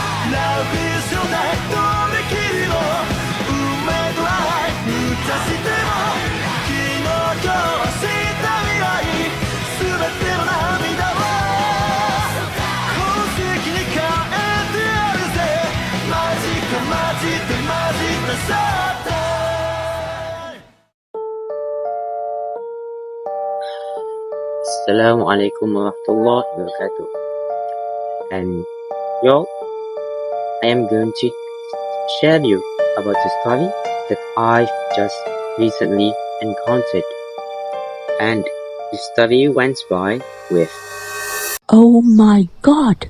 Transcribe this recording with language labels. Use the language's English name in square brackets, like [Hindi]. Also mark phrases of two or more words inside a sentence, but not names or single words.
[Japanese] ラブじゃないとできるの運命の愛満たしても昨日今日した未来全ての涙を宝石に変えてやるぜマジかマジでマジでさって [Arabic] السلام عليكم ورحمة الله وبركاته. [English] And y'all, I am going to share you about a story that I've just recently encountered. And the story went by with, Oh my God!